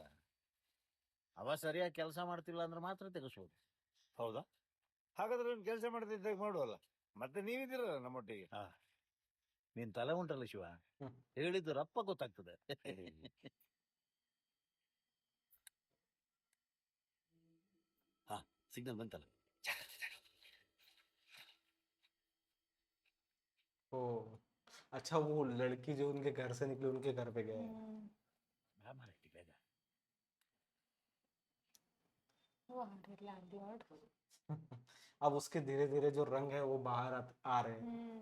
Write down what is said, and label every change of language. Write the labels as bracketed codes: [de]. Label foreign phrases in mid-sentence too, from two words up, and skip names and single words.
[kn] ಅವ ಸರಿಯಾಗಿ ಕೆಲಸ ಮಾಡ್ತಿಲ್ಲ ಅಂದ್ರೆ ಮಾತ್ರ ತೆಗಿಸ್ಬೋದು. ಹೌದಾ? ಹಾಗಾದ್ರೆ ಒಂದು ಕೆಲಸ ಮಾಡ್ತಿದ್ದಾಗ ಮಾಡುವಲ್ಲ, ಮತ್ತೆ ನೀವಿದ್ದೀರಲ್ಲ ನಮ್ಮೊಟ್ಟಿಗೆ. ನೀನ್ ತಲೆ ಉಂಟಲ್ಲ ಶಿವ, ಹ್ಮ್. ಹೇಳಿದ್ದು ರಪ್ಪ ಗೊತ್ತಾಗ್ತದೆ. ಹಾ, ಸಿಗ್ನಲ್ ಬಂತಲ್ಲ. [hi] ओ अच्छा, वो लड़की जो उनके घर से निकली उनके घर पे गए। [kn] ಬೇಗ. [hi] वो आ रहे लैंडलॉर्ड। अब उसके धीरे धीरे जो रंग है वो बाहर आ रहे हैं।